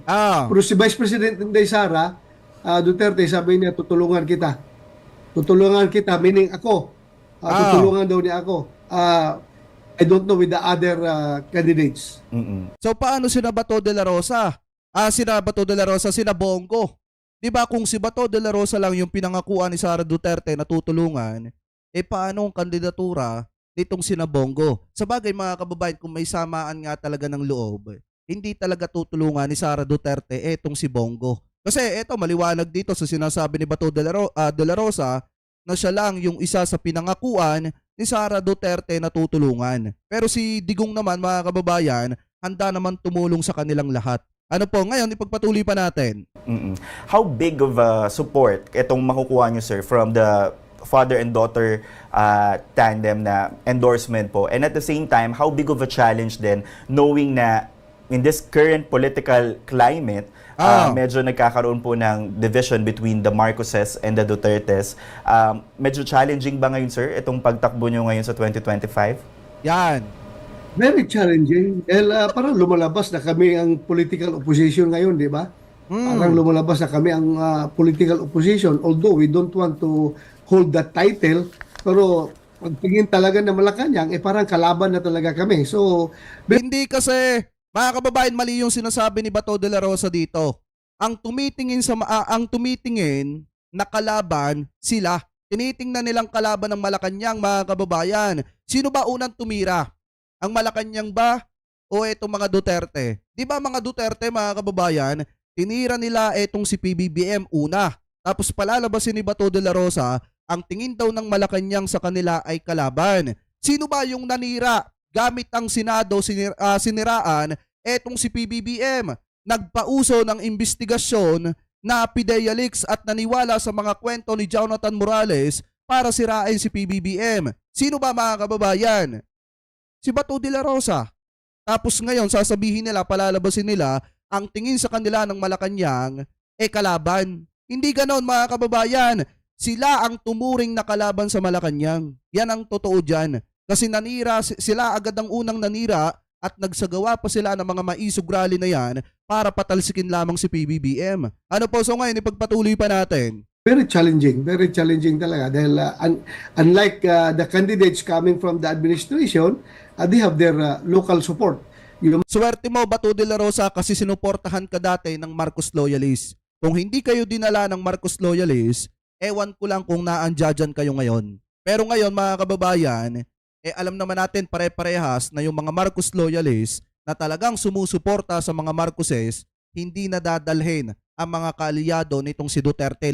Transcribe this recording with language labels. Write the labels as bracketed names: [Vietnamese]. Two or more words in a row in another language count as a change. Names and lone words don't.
[Filipino] Pero si Vice President Inday Sara Duterte, sabi niya, tutulungan kita. Tutulungan kita, meaning ako. Tutulungan daw niya ako. [English] I don't know with the other candidates. Mm-mm. [Filipino] So paano sina Bato de la Rosa? Sina Bato de la Rosa, sina Bongo. 'Di ba kung si Bato de la Rosa lang yung pinangakuan ni Sara Duterte na tutulungan, paano ang kandidatura nitong sina Bongo? Sabagay mga kababayan, kung may samaan nga talaga ng loob, hindi talaga tutulungan ni Sara Duterte etong si Bongo. Kasi eto maliwanag dito sa sinasabi ni Bato de la Rosa na siya lang yung isa sa pinangakuan ni Sara Duterte na tutulungan. Pero si Digong naman mga kababayan, handa naman tumulong sa kanilang lahat. Ano po, ngayon ipagpatuloy pa natin. [English] How big of a support [Filipino] itong makukuha nyo, [English] sir, from the father and daughter tandem na endorsement po? And at the same time, how big of a challenge din knowing na in this current political climate, [Filipino] medyo nagkakaroon po ng [English] division between the Marcoses and the Dutertes. [Filipino] Medyo challenging ba ngayon, sir, itong pagtakbo nyo ngayon sa 2025? Yan. [English] Very challenging. [Filipino] Dahil parang lumalabas na kami ang [English] political opposition [Filipino] ngayon, di ba? Parang lumalabas na kami ang [English] political opposition. Although we don't want to hold that title, [Filipino] pero pagtingin talaga na Malacanang, parang kalaban na talaga kami. So, Hindi kasi, mga kababayan, mali yung sinasabi ni Bato de la Rosa dito. Ang tumitingin na kalaban sila. Tinitingnan nilang kalaban ng Malacanang, mga kababayan. Sino ba unang tumira? Ang Malacanang ba o etong mga Duterte? Di ba mga Duterte, mga kababayan, tinira nila etong si PBBM una. Tapos palalabasin ni Bato de la Rosa, ang tingin daw ng Malacanang sa kanila ay kalaban. Sino ba yung nanira? Gamit ang Senado, siniraan etong si PBBM. Nagpauso ng investigasyon na Pidea Leaks at naniwala sa mga kwento ni Jonathan Morales para sirain si PBBM. Sino ba mga kababayan? Si Bato de la Rosa. Tapos ngayon sasabihin nila, palalabasin nila, ang tingin sa kanila ng Malacanang kalaban. Hindi ganon mga kababayan. Sila ang tumuring na kalaban sa Malacanang. Yan ang totoo dyan. Kasi sila agad ang unang nanira at nagsagawa pa sila ng mga maisog rally na yan para patalsikin lamang si PBBM. Ano po, so ngayon ipagpatuloy pa natin. [English] very challenging talaga. Dahil unlike the candidates coming from the administration, they have their local support. [Filipino] Swerte mo, Bato de la Rosa, kasi sinuportahan ka dati ng Marcos loyalist. Kung hindi kayo dinala ng Marcos loyalist, ewan ko lang kung naandyan kayo ngayon. Pero ngayon mga kababayan, alam naman natin pare-parehas na yung mga Marcos loyalist na talagang sumusuporta sa mga Marcoses, hindi na dadalhin ang mga kaalyado nitong si Duterte.